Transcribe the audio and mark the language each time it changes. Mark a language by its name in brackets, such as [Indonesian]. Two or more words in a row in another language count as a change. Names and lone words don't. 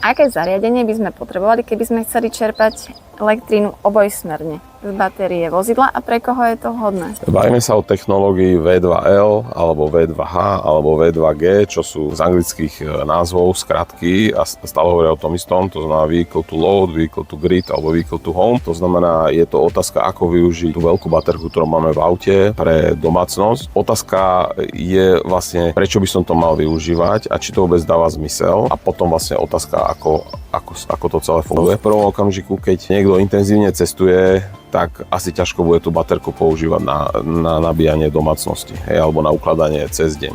[Slovak] Aké zariadenie by sme potrebovali, keby sme chceli čerpať elektrínu obojsmerne z batérie vozidla a pre koho je to vhodné? Bavíme sa o technológii V2L alebo V2H alebo V2G, čo sú z anglických názvov skratky a stále hovoria o tom istom, to znamená [English] vehicle to load, vehicle to grid [Slovak] alebo [English] vehicle to home. [Slovak] To znamená, je to otázka, ako využiť tú veľkú baterku, ktorú máme v aute pre domácnosť. Otázka je vlastne, prečo by som to mal využívať a či to vôbec dáva zmysel. A potom vlastne otázka, ako to celé funguje. V prvom okamžiku, keď niekto intenzívne cestuje, tak asi ťažko bude tú baterku používať na nabíjanie domácnosti, alebo na ukladanie cez deň.